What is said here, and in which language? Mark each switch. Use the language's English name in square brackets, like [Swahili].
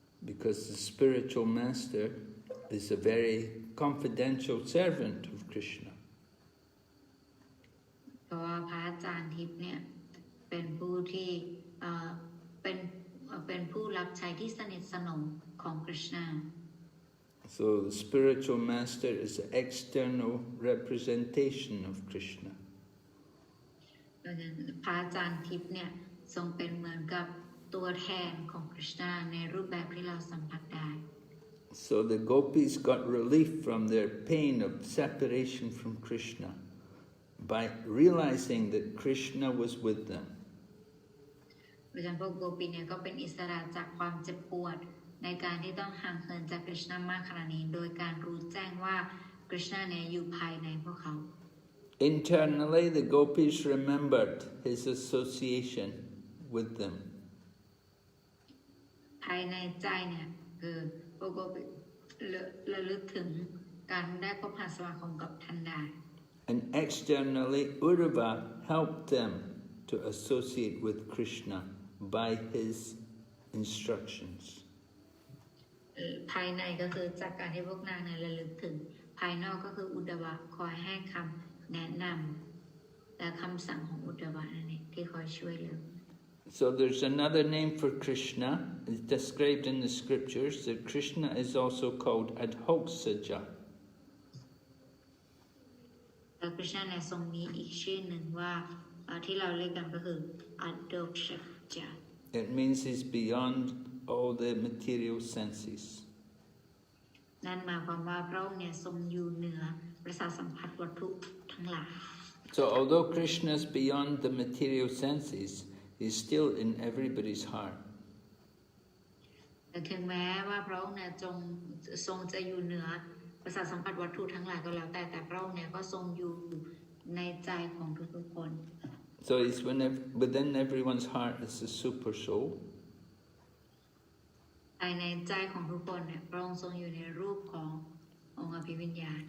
[English] Because the spiritual master is a very confidential servant of Krishna. [Thai] เพราะว่าพระอาจารย์ทิพย์เนี่ยเป็นผู้ที่เป็นผู้รับใช้ที่สนิทสนมของ Krishna. [English] So the spiritual master is the external representation of Krishna. [Thai] พระอาจารย์ทิพย์เนี่ยทรงเป็นเหมือนกับตัวแทนของคริชนาในรูปแบบที่เราสัมผัสได้ [English] So the Gopis got relief from their pain of separation from Krishna by realizing that Krishna was with them. [Thai] เพราะฉะนั้นพวกโกปีเนี่ยก็เป็นอิสระจากความเจ็บปวดในการที่ต้องห่างเหินจากคริชนามากขนาดนี้โดยการรู้แจ้งว่าคริชนาเนี่ยอยู่ภายในพวกเขา [English] Internally, the Gopis remembered his association with them. [Thai] ภายในใจเนี่ยคือพวกโกปีระลึกถึงการได้พบหาสมาคมกับท่านได้ [English] And externally, Uddhava helped them to associate with Krishna by his instructions. [Thai] ภายในก็คือจากการที่พวกนางเนี่ยระลึกถึงภายนอกก็คืออุดดวะคอยให้คำแนะนำและคำสั่งของอุดดวะนั่นเองที่คอยช่วยเหลือ [English] So there's another name for Krishna. It's described in the scriptures that Krishna is also called Adhoksaja. [Thai] แล้วคริชนาเนี่ยทรงมีอีกชื่อหนึ่งว่าที่เราเรียกกันก็คืออัดโดกชัจา [English] It means he's beyond all the material senses. [Thai] นั่นหมายความว่าพระองค์เนี่ยทรงอยู่เหนือประสาทสัมผัสวัตถุทั้งหลาย [English] So although Krishna is beyond the material senses, he's still in everybody's heart. [Thai] แต่ถึงแม้ว่าพระองค์เนี่ยทรงจะอยู่เหนือประสาทสัมผัสวัตถุทั้งหลายก็แล้วแต่พระองค์เนี่ยก็ทรงอยู่ในใจของทุกๆคน [English] So he's within everyone's heart is the super soul. [Thai] ภายในใจของทุกคนเนี่ยพระองค์ทรงอยู่ในรูปขององค์อภิวิญญาณ